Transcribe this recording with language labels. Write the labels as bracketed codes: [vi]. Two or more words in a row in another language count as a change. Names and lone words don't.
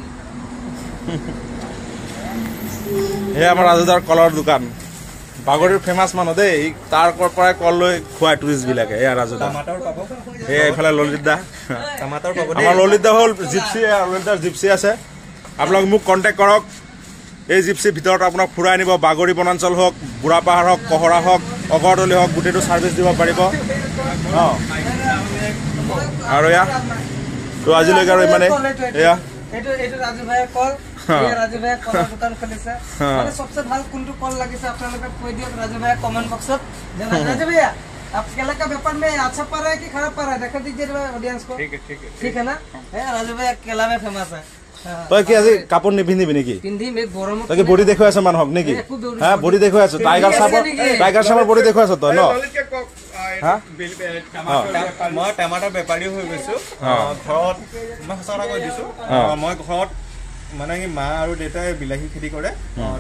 [as] এই আমাৰ ৰাজুদাৰ কলৰ দোকান বাগৰিৰ ফেমাছ মানুহ দেই তাৰ পৰাই কল লৈ খুৱাই টুৰিষ্টবিলাকে এয়া ৰাজুদা এয়া এইফালে ললিত দা আমাৰ ললিত দা হ'ল জিপচি ললিত দাৰ জিপচি আছে আপোনালোক মোক কণ্টেক্ট কৰক এই জিপচিৰ ভিতৰত আপোনাক ফুৰাই নিব বাগৰি বনাঞ্চল হওক বুঢ়া পাহাৰ হওক কহৰা হওক অগৰতলি হওক গোটেইটো ছাৰ্ভিচ দিব পাৰিব অঁ আৰু এয়া তো আজিলৈকে আৰু ইমানেই এয়া ৰাজু ভাইৰ কল ৰাজু ভাইয়ে কলৰ দোকান খুলিছে মানে সবচে ভাল কোনটো কল লাগিছে আপোনালোকে কৈ দিয়ক ৰাজু ভাইয়ে কমেন্ট বক্সত [hi] राजू भैया आप केला का व्यापार में अच्छा पा रहा है कि खराब पा रहा है देखा दीजिए ऑडियंस को ठीक है ना राजू भैया केला में फेमस है [as] তই কি আজি কাপোৰ নিপিন্ধিবি নেকি পিন্ধি মে গৰম তই কি বডি দেখুৱাই আছ মানুহক নেকি হ্যাঁ বডি দেখুৱাই আছ টাইগাৰ সাপৰ বডি দেখুৱাই আছ তই ন হ্যাঁ মই টমাটাৰ বেপাৰী হৈ গৈছো ঘৰত মই সঁচা কৈ দিছো মই ঘৰত মানে কি মা আৰু দেউতাই বিলাহী খেতি কৰে তো